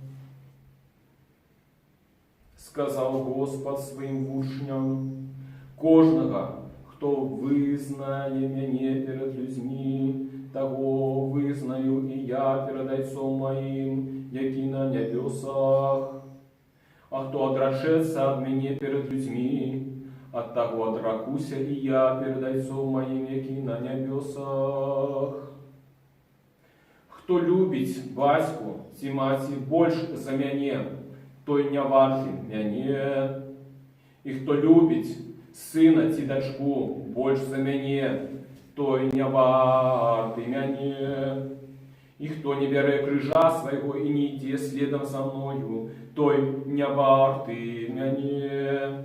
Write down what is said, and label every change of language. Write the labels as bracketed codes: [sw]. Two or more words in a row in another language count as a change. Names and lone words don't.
[uk] Сказав Господь своїм учням: кожного, хто визнає мене перед людьми, того визнаю і я перед Отцом моїм, який на небесах. А хто отречеться від мене перед людьми, от того отракуся і я перед Отцом моїм, який на небесах. [be] Хто Хто любить батьку ці маці больш за мяне, той не варты мяне. І хто любить сына ці дачку больш за мяне, той не варты мяне. І хто не бярэ крыжа свайго і не ідзе следам за мною, той не варты мяне.